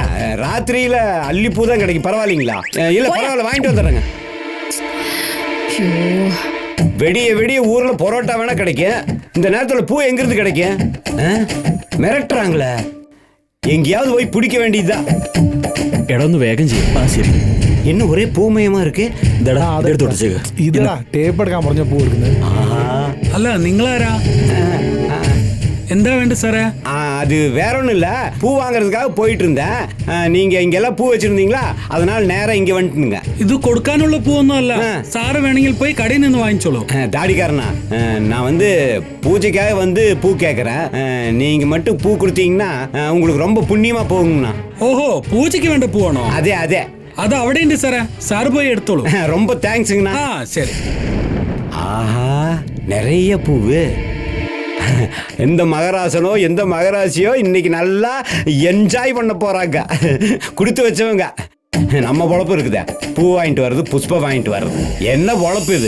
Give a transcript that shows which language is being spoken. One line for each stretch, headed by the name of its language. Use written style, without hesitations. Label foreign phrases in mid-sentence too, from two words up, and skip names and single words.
Tamil: ராத்திரியில அல்லி பூ தான் கிடைக்கும், பரவாயில்லைங்களா? இல்ல பரவாயில்ல, வாங்கிட்டு வந்துடுறேங்க. வெடிய வெடிய ஊர்ல பரோட்டா வேணா கிடைக்கும், இந்த நேரத்துல பூ எங்க இருந்து கிடைக்கும்? மிரட்டுறாங்களே, எங்கேயாவது போய் பிடிக்க வேண்டியதுதான். இடந்து வேகம் செய்யும். சரி, என்ன ஒரே பூமயமா இருக்கு?
Malayalam: ഇതാ ടേപ്പ് എടുക്കാൻ പറഞ്ഞ പൂ എടുക്കുന്നത്. അല്ല നിങ്ങളാരാ? എന്താ വേണ്ട സാറേ?
Tamil: அது வேற ஒன்றும் இல்லை, பூ வாங்குறதுக்காக போயிட்டு இருந்தேன். நீங்க இங்கெல்லாம் பூ வச்சிருந்தீங்களா, அதனால நேரம் இங்க வந்துட்டுங்க.
Malayalam: ഇത് കൊടുക്കാനുള്ള പൂവൊന്നും അല്ല, സാറ് വേണമെങ്കിൽ പോയി കടയിൽ നിന്ന് വാങ്ങിച്ചോളൂ.
Tamil: தாடிக்காரனா, நான் வந்து பூஜைக்காக வந்து பூ கேட்கறேன். நீங்க மட்டும் பூ கொடுத்தீங்கன்னா உங்களுக்கு ரொம்ப புண்ணியமா போகுங்கண்ணா.
Malayalam: ഓഹോ, പൂജയ്ക്ക് വേണ്ട പൂവാണോ?
Tamil: அதே அதே,
Malayalam: അത് അവിടെ ഉണ്ട് സാറേ, സാറ് പോയി എടുത്തോളൂ.
Tamil: ரொம்ப தேங்க்ஸுங்கண்ணா. சரி. ஆஹா, நிறைய பூவு. எந்த மகராசனோ எந்த மகராசியோ இன்னைக்கு நல்லா என்ஜாய் பண்ண போறாங்க. கொடுத்து வச்சவங்க. நம்ம பொழப்பு இருக்குதா, பூ வாங்கிட்டு வர்றது, புஷ்பம் வாங்கிட்டு வர்றது, என்ன பொழப்பு இது?